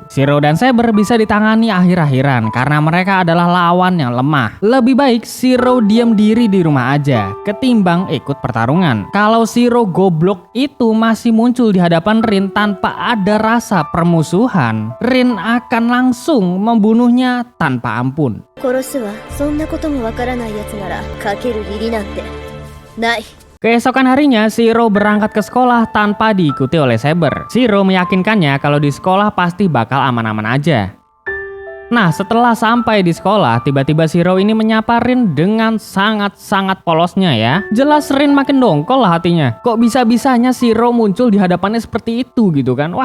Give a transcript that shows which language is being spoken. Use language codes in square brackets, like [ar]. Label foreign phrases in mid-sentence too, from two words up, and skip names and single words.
[id] Shiro dan Saber bisa ditangani akhir-akhiran karena mereka adalah lawan yang lemah. Lebih baik Shiro diam diri di rumah aja ketimbang ikut pertarungan. Kalau Shiro goblok itu masih muncul di hadapan Rin tanpa ada rasa permusuhan, Rin akan langsung membunuhnya tanpa ampun. [ja] 殺すわ。そんなこともわからないやつならかける義理なんてない。 [id] Keesokan harinya, Shiro berangkat ke sekolah tanpa diikuti oleh Saber. Shiro meyakinkannya kalau di sekolah pasti bakal aman-aman aja. Nah, setelah sampai di sekolah, tiba-tiba Shiro ini menyapa Rin dengan sangat-sangat polosnya ya. Jelas Rin makin dongkol lah hatinya. Kok bisa-bisanya Shiro muncul di hadapannya seperti itu gitu kan.